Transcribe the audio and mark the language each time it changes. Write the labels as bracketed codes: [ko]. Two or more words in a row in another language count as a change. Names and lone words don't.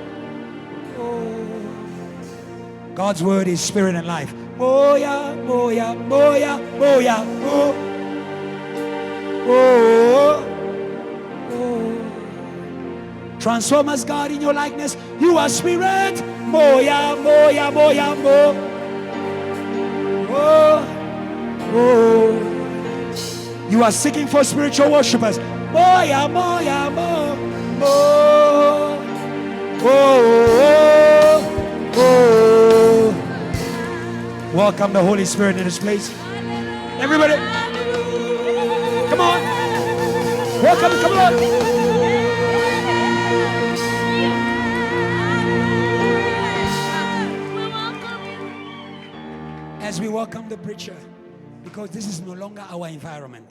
[en] God's word is spirit and life. [zu] Moya, moya, moya, moya, oh. Oh. Oh. [en] Transform us, God, in your likeness. You are spirit. [zu] Moya, moya, moya, mo. Oh. Oh. [en] You are seeking for spiritual worshipers. [zu] Moya, moya, mo. Mo. Oh. Oh. [en] welcome the Holy Spirit in this place. Everybody, come on. Welcome, come on. As we welcome the preacher, because this is no longer our environment.